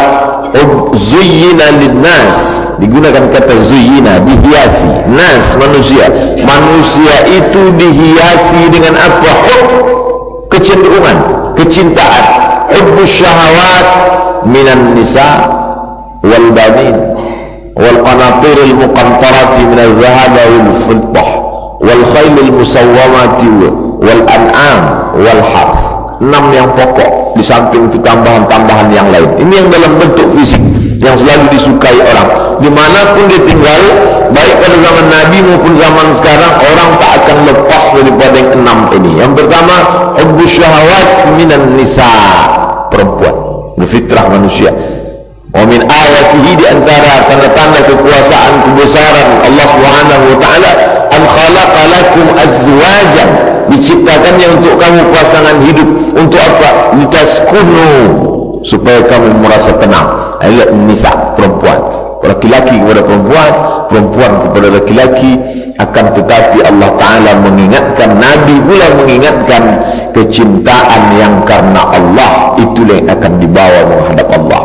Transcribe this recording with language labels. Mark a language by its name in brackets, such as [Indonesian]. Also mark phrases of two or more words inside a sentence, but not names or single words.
[Arabic] زُيِّنَ لِلنَّاسِ, [Indonesian] digunakan kata zuyyina, dihiasi. Nas, manusia. Manusia itu dihiasi dengan apa? Hub, kecenderungan, kecintaan. [Arabic] حُبُّ الشَّهَوَاتِ مِنَ النِّسَاءِ وَالْبَنِينَ وَالْقَنَاطِيرِ الْمُقَنْطَرَةِ مِنَ الذَّهَبِ وَالْفِضَّةِ وَالْخَيْلِ الْمُسَوَّمَةِ وَالْأَنْعَامِ وَالْحَرْثِ. [Indonesian] 6 yang pokok, di samping itu tambahan-tambahan yang lain. Ini yang dalam bentuk fisik yang selalu disukai orang dimanapun dia tinggal, baik pada zaman Nabi maupun zaman sekarang. Orang tak akan lepas daripada yang 6 ini. Yang pertama, [Arabic] حُبُّ الشَّهَوَاتِ مِنَ النِّسَاءِ, [Indonesian] perempuan, fitrah manusia. [Arabic] وَمِنْ آيَاتِهِ, [Indonesian] di antara tanda-tanda kekuasaan kebesaran Allah [Arabic] سُبْحَانَهُ وَتَعَالَى, أَنْ خَلَقَ لَكُمْ أَزْوَاجًا, [Indonesian] diciptakannya untuk kamu pasangan hidup. Untuk apa? Litaskunu, supaya kamu merasa tenang. Ayat nisa, perempuan, laki-laki kepada perempuan, perempuan kepada laki-laki. Akan tetapi [Arabic] الله تعالى [Indonesian] mengingatkan, Nabi pula mengingatkan, kecintaan yang karena Allah itulah yang akan dibawa menghadap Allah.